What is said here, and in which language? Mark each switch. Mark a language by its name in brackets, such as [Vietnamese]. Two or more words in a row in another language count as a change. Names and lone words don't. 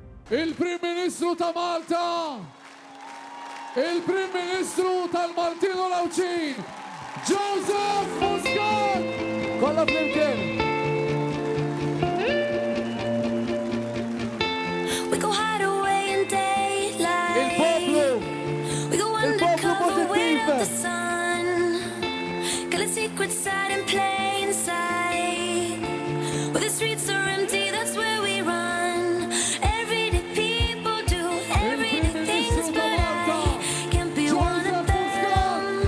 [Maltese] il-Prim Ministru ta' Malta, il-Prim Ministru tal-Maltino Lawċin, Joseph Muscat! Kolla flimkien! [English] We go hide away in daylight. [Maltese] Il-poplu! [English] We go undercover, wait out the sun. Got a secret side in plain sight. Where the streets are empty, that's where we run. Everyday people do everyday things, but I can't be one of them.